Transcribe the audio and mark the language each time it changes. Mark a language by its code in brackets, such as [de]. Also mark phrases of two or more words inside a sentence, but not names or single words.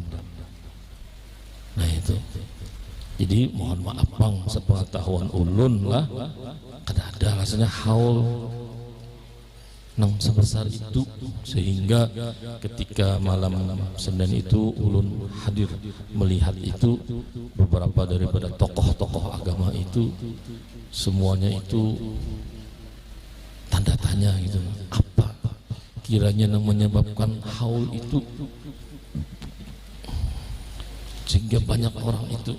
[id] Nah itu. Jadi mohon maaf Bang, sepengetahuan ulun lah ada rasanya haul nang sebesar itu, sehingga ketika malam Senin itu ulun hadir melihat itu beberapa daripada tokoh-tokoh agama itu semuanya itu tanda tanya gitu, apa kiranya yang menyebabkan haul itu sehingga banyak orang itu.